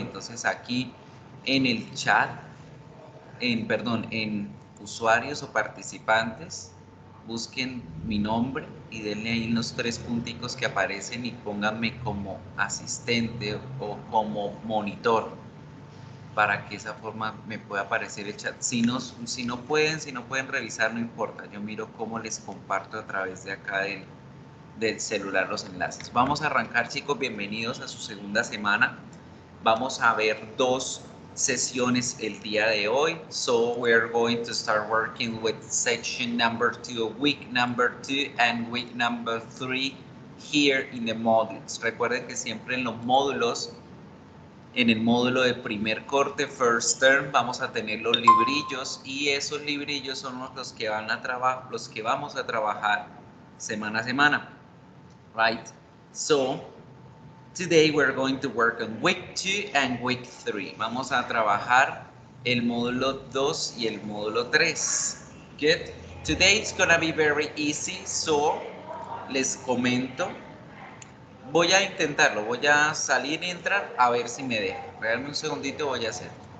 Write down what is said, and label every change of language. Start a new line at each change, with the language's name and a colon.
Spanish: Entonces aquí en el chat, en usuarios o participantes, busquen mi nombre y denle ahí los tres punticos que aparecen y pónganme como asistente o como monitor para que esa forma me pueda aparecer el chat. Si no pueden revisar, no importa. Yo miro cómo les comparto a través de acá del celular los enlaces. Vamos a arrancar, chicos. Bienvenidos a su segunda semana. Vamos a ver dos sesiones el día de hoy.
English: So we're going to start working with section number 2, week number 2 and week number 3 here in the modules.
Spanish: Recuerden que siempre en los módulos, en el módulo de primer corte,
English: first term,
Spanish: vamos a tener los librillos y esos librillos son los que los que vamos a trabajar semana a semana,
English: right? So today we're going to work on week 2 and week 3.
Spanish: Vamos a trabajar el módulo 2 y el módulo 3.
English: Good. Today it's gonna be very easy, so
Spanish: les comento. Voy a intentarlo, voy a salir y entrar a ver si me deja. Regálame un segundito, voy a hacer.